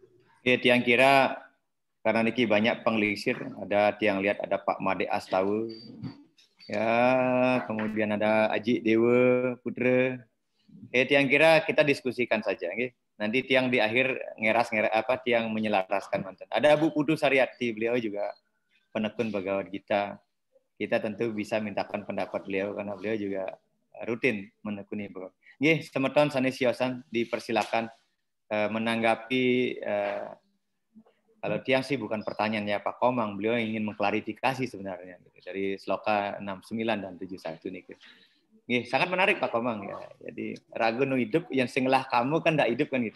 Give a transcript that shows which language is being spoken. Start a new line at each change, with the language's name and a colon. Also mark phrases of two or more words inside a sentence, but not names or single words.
Indonesian: Oke, Tiang kira karena niki banyak penglisir, ada Tiang lihat ada Pak Made Astawu, ya, kemudian ada Aji Dewa Putra. Tiang kira kita diskusikan saja, okay? Nanti Tiang di akhir Tiang menyelaraskan mantan. Ada Bu Putu Sariati, beliau juga penekun Bhagavad Gita. Kita tentu bisa mintakan pendapat beliau karena beliau juga rutin menekuni Bhagavad. Nggih,
Balinese: semeton sanes siosan
Indonesian: dipersilakan menanggapi kalau Tiang sih bukan pertanyaan ya Pak Komang, beliau ingin mengklarifikasi sebenarnya dari Sloka 69 dan 71 nih. Nggih, sangat menarik Pak Komang ya. Jadi ragu nu hidup yang singlah kamu kan enggak hidup kan gitu.